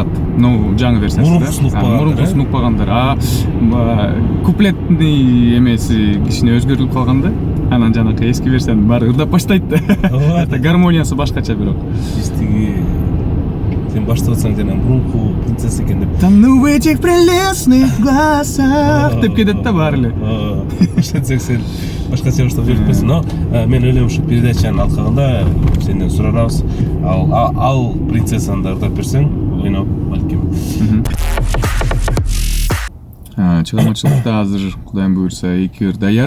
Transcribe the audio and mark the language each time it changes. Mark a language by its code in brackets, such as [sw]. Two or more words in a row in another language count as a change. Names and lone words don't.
[ky] Жаңы версиясы да. Мурунку сунукпагандар. Куплетный эмеси кичине өзгөрүлүп калганда, анан жанакы эски версияны баары ырдап баштайт да. Гармониясы башкача бирок. Истиги сен баштап атсаң жана мурунку Принцесса экен деп. [ru] Тону в этих прелестных глазах [ky] деп кетет да баары эле. Ошентсең сен башкача баштап жүрүпсүң. Но мен ойлойм ушу передачанын алкагында сенден сурарабыз. Ал Принцессаны да ырдап берсең, ойноп балким. Чыгармачылыкта азыр Кудайым буйрса 2 ыр даяр.